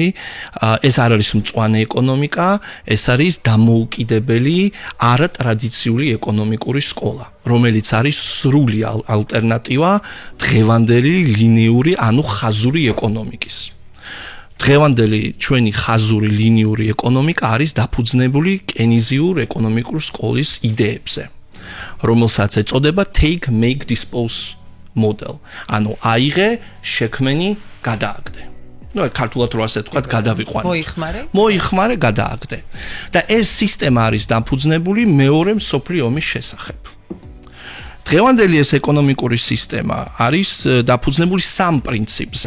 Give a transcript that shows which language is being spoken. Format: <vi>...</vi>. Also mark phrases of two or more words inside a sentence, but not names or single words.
<ka>ეს არ არის მწვანე ეკონომიკა, ეს არის დამოუკიდებელი არატრადიციული ეკონომიკური სკოლა, რომელიც არის სრული ალტერნატივა დღევანდელი ლინიური, ანუ ხაზური ეკონომიკის. დღევანდელი ჩვენი ხაზური ლინიური ეკონომიკა არის დაფუძნებული კეინზიურ ეკონომიკურ სკოლის იდეებზე, რომელსაც ეწოდება</ka> <en>take, make, dispose model.</en> <ka>ანუ აიღე, შექმენი, გადააგდე. ნუ ქართულად რო ასე თქვა, გადავიყვანო. მოიხმარე, გადააგდე. და ეს სისტემა არის დაფუძნებული მეორე მსოფლიო ომის შესახებ. დღევანდელი ეს ეკონომიკური სისტემა არის დაფუძნებული 3 პრინციპზე.</ka>